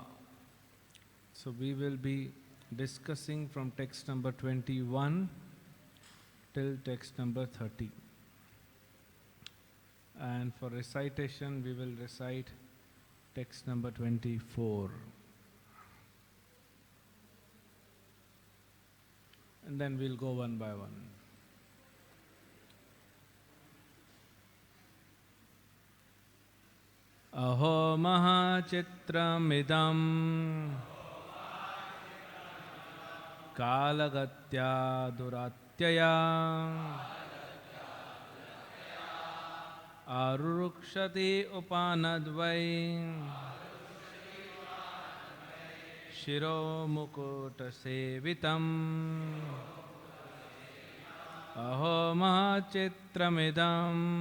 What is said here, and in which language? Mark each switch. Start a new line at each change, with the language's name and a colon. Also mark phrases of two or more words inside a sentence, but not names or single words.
English: So we will be discussing from text number 21 till text number 30. And for recitation, we will recite text number 24. And then we'll go one by one.
Sanskrit: अहो महच्चित्रमिदम् कालगत्या दुरत्यया आरुरुक्षति उपानद्वै शिरो मुकुट सेवितम् अहो महच्चित्रमिदम्